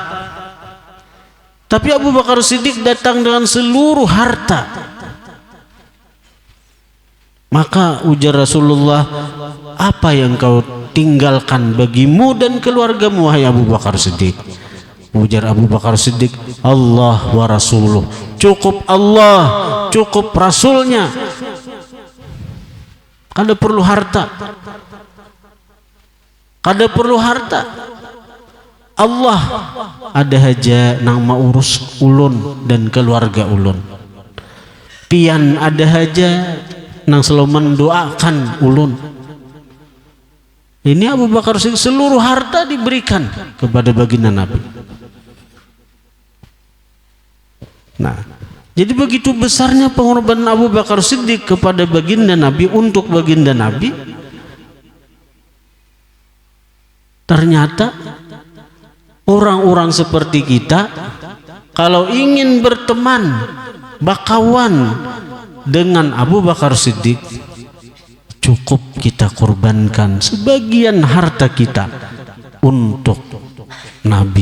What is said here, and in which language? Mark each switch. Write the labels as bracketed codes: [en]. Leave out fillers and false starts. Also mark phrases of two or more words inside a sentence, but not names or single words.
[id] Tapi Abu Bakar Siddiq datang dengan seluruh harta. Maka ujar Rasulullah, apa yang kau tinggalkan bagimu dan keluargamu, wahai Abu Bakar Siddiq? [bjn] Ujar Abu Bakar Siddiq, [ar] الله ورسوله. [bjn] Cukup Allah, cukup Rasulnya, kada perlu harta, kada perlu harta. Allah ada haja nang maurus ulun dan keluarga ulun. Pian ada haja nang selalu mendoakan ulun. [id] Ini Abu Bakar Siddiq seluruh harta diberikan kepada baginda Nabi. Nah, Jadi begitu besarnya pengorbanan Abu Bakar Siddiq kepada baginda Nabi, untuk baginda Nabi. Ternyata orang-orang seperti kita kalau ingin berteman, bakawan dengan Abu Bakar Siddiq, cukup kita korbankan sebagian harta kita untuk Nabi.